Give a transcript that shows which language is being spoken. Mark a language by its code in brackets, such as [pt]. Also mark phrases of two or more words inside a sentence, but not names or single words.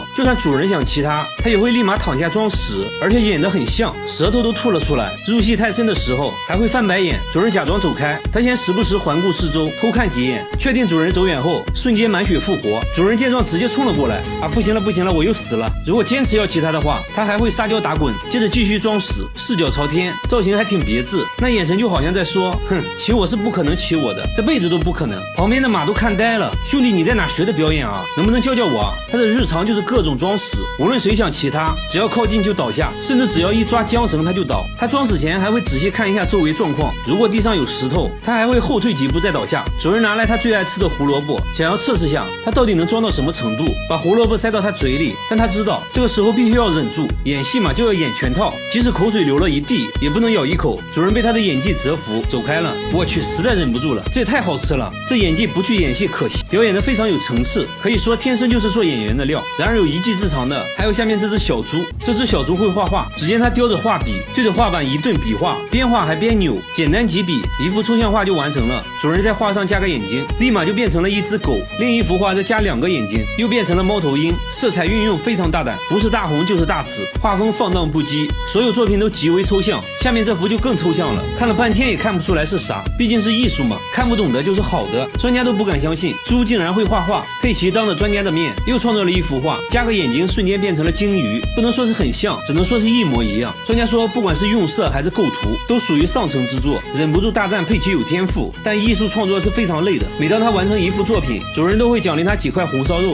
[zh] 就算主人想騎它，它也會立馬躺下裝死，而且演得很像，舌頭都吐了出來。入戲太深的時候還會翻白眼。主人假裝走開，它先時不時環顧四周，偷看幾眼，確定主人走遠後，瞬間滿血復活。主人見狀直接衝了過來，啊，不行了不行了，我又死了。如果堅持要騎它的話，它還會撒嬌打滾，接着繼續裝死，四腳朝天，造型還挺別致，那眼神就好像在說，哼，騎我是不可能騎我的，這輩子都不可能。旁邊的馬都看呆了，兄弟你在哪學的表演啊？能不能教教我啊？他的日常就是各種裝死，無論誰想騎他，只要靠近就倒下，甚至只要一抓韁繩他就倒。他裝死前還會仔細看一下周圍狀況，如果地上有石頭，他還會後退幾步再倒下。主人拿來他最愛吃的胡蘿蔔，想要測試下他到底能裝到什麼程度，把胡蘿蔔塞到他嘴裡，但他知道這個時候必須要忍住，演戲嘛就要演全套，即使口水流了一地也不能咬一口。主人被他的演技折服，走開了。我去，實在忍不住了，這也太好吃了。這演技不去演戲可惜，表演得非常有層次，可以說天生就是做演員的料。然而有一技之長的還有下面這只小豬。這只小豬會畫畫，只見它叼着畫筆對着畫板一頓筆畫，邊畫還邊扭，簡單幾筆一幅抽象畫就完成了。主人在畫上加個眼睛，立馬就變成了一只狗，另一幅畫再加2個眼睛，又變成了貓頭鷹。色彩運用非常大膽，不是大紅就是大紫，畫風放蕩不羈，所有作品都極為抽象。下面這幅就更抽象了，看了半天也看不出來是啥，畢竟是藝術嘛，看不懂的就是是好的，專家都不敢相信豬竟然會畫畫。佩奇當着專家的面又創造了一幅畫，加個眼睛瞬間變成了鯨魚，不能說是很像，只能說是一模一樣。專家說不管是用色還是構圖都屬於上乘之作，忍不住大讚佩奇有天賦。但藝術創作是非常累的，每當他完成一幅作品，主人都會獎勵他幾塊紅燒肉。